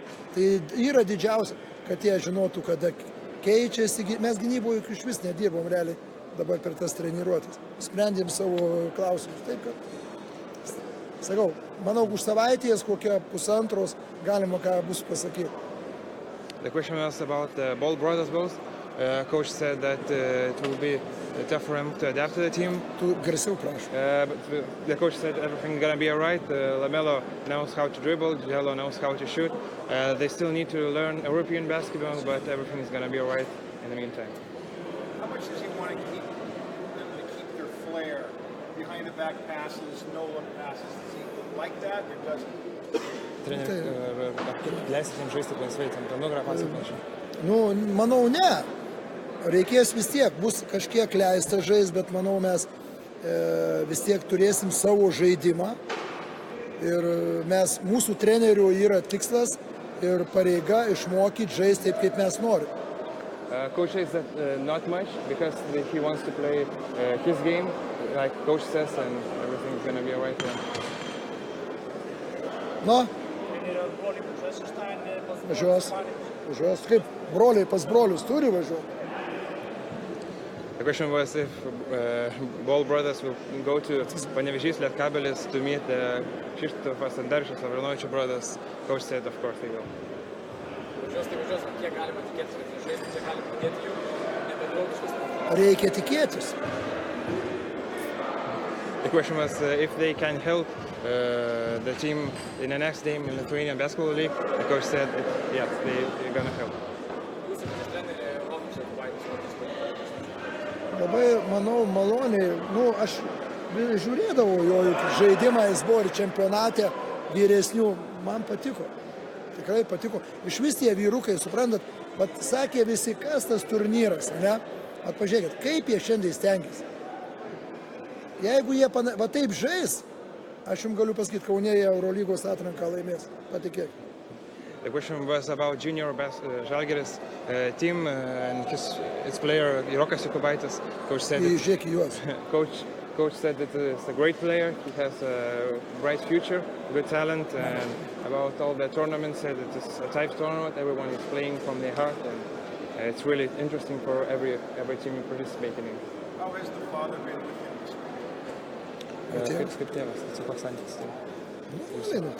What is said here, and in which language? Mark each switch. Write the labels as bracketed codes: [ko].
[lt] Tai yra didžiausia, kad jie žinotų, kada keičiasi. Mes gynyboje iš vis nedirbom realiai dabar per tas treniruotės. Sprendėm savo klausimus. Taip, kad, sakau, manau, už savaitės kokią pusantros galima ką bus pasakyti. [en] The question was about the Ball brothers both. Coach said that it will be tough for him to adapt to the team. [lt] Tu garsiau prašau. [en] But the coach said everything's gonna be all right. Lamelo knows how to dribble, Jello knows how to shoot. They still need to learn European basketball, but everything is gonna be all right in the meantime. How much does he want to keep them to keep their flair behind the back passes, no look passes? Does he like that or doesn't? [lt] Leisti jiems žaisti laisvai, tam nugarą pasakoti. Nu, manau, ne. Reikės vis tiek, bus kažkiek leista žais, bet manau mes vis tiek turėsim savo žaidimą. Ir mūsų trenerių yra tikslas ir pareiga išmokyti žaisti taip, kaip mes norim. [en] Coach says that not much because he wants to play his game, like coach says, and everything's gonna be alright. [lt] Na, važiuos. Kaip broliai pas brolius turi važiuoti. [en] The question was if Ball brothers will go to Panevėžys Lietkabelis to meet the Krzysztofas and Darshas Avranovičių brothers. Coach said, of course, they will. [lt] Reikia tikėtis. [en] The question was if they can help the team in the next game in the Lithuanian Basketball League. The coach said, yes, they're going to help. [lt] Labai, manau, maloniai, aš žiūrėdavau jo žaidimą, jis buvo ir čempionate vyresnių, man patiko, tikrai patiko. Iš vis tie vyrukai, suprantat, bet sakė visi, kas tas turnyras, ne? Pažiūrėkit, kaip jie šiandien stengiasi. Jeigu jie va taip žais, aš jums galiu pasakyti, Kaune jie Eurolygos atranką laimės, patikėkit. [en] The question was about junior Zalgiris team and its player Rokas Jokubaitis. Coach said Coach said that it's a great player. He has a bright future, good talent, and about all the tournaments, said it is a tight tournament. Everyone is playing from their heart, and it's really interesting for every team participating in. How has the father been with him? [lt] Kaip tėvas, tai koks santykis?